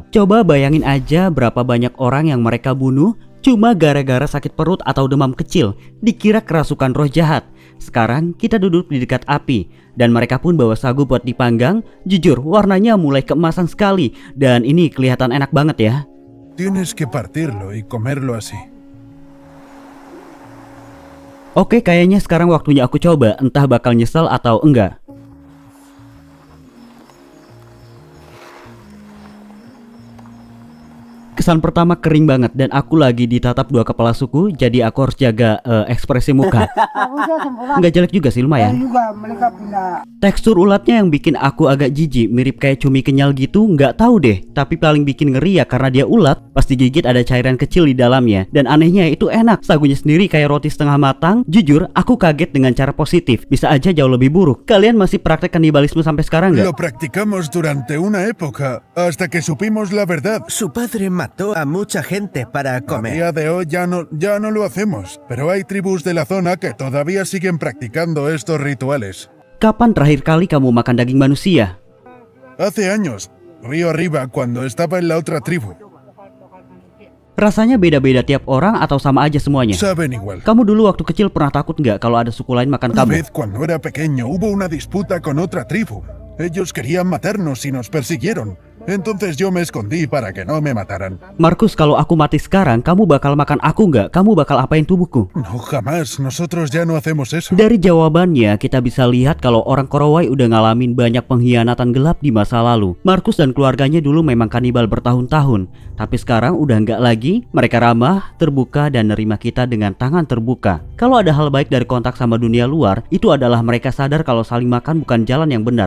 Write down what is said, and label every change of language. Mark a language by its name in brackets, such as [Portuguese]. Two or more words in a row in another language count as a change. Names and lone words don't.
[Indonesian] Coba bayangin aja berapa banyak orang yang mereka bunuh cuma gara-gara sakit perut atau demam kecil, dikira kerasukan roh jahat. Sekarang kita duduk di dekat api dan mereka pun bawa sagu buat dipanggang. Jujur, warnanya mulai keemasan sekali dan ini kelihatan enak banget ya. [Spanish] Tienes que partirlo y comerlo así. [Indonesian] Oke, kayaknya sekarang waktunya aku coba, entah bakal nyesel atau enggak. Kesan pertama kering banget dan aku lagi ditatap dua kepala suku, jadi aku harus jaga ekspresi muka. Nggak jelek juga sih, lumayan. Tekstur ulatnya yang bikin aku agak jijik, mirip kayak cumi kenyal gitu, nggak tahu deh. Tapi paling bikin ngeri ya karena dia ulat, pas digigit ada cairan kecil di dalamnya. Dan anehnya itu enak, sagunya sendiri kayak roti setengah matang. Jujur, aku kaget dengan cara positif, bisa aja jauh lebih buruk. Kalian masih praktek kanibalisme sampai sekarang nggak? [Spanish] Lo practicamos durante una época, hasta que supimos la verdad. Su padre mató a mucha gente para A comer. día de hoy ya no lo hacemos, pero hay tribus de la zona que todavía siguen practicando estos rituales. [Indonesian] Kapan terakhir kali kamu makan daging manusia? [Spanish] Hace años, río arriba, cuando estaba en la otra tribu. [Indonesian] Rasanya beda-beda tiap orang atau sama aja semuanya? [Spanish] Saben igual. [Indonesian] Kamu dulu waktu kecil pernah takut nggak kalau ada suku lain makan [Spanish] Una [Indonesian] kamu? [Spanish] vez cuando era pequeño hubo una disputa con otra tribu. Ellos querían matarnos y nos persiguieron. Entonces yo me escondí para que no me mataran. [Indonesian] Markus, kalau aku mati sekarang, kamu bakal makan aku nggak? Kamu bakal apain tubuhku? [Spanish] No, jamás. Nosotros ya no hacemos eso. [Indonesian] Dari jawabannya, kita bisa lihat kalau orang Korowai udah ngalamin banyak pengkhianatan gelap di masa lalu. Markus dan keluarganya dulu memang kanibal bertahun-tahun. Tapi sekarang udah nggak lagi. Mereka ramah, terbuka, dan nerima kita dengan tangan terbuka. Kalau ada hal baik dari kontak sama dunia luar, itu adalah mereka sadar kalau saling makan bukan jalan yang benar.